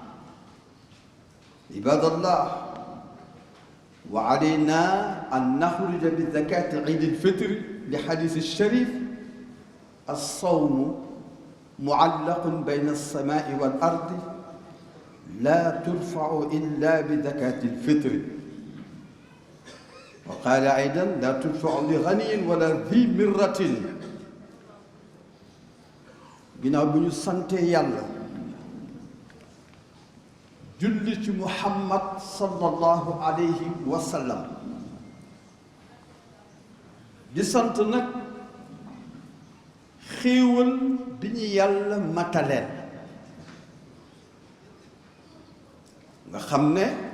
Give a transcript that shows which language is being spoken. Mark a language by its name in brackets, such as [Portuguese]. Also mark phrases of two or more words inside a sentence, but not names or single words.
[Arabic] عباد الله، وعلينا أن نخرج بزكاة عيد الفطر لحديث الشريف: الصوم معلق بين السماء والأرض لا ترفع إلا بزكاة الفطر. وقال أيضا: لا ترفع لغني ولا ذي مرة. [Wolof] ginnaaw bi ñu sante yàlla julli ci muhammad [Arabic] صلى الله عليه وسلم [Wolof] di sant nag xéewal bi ñu yàlla mataleel nga xam ne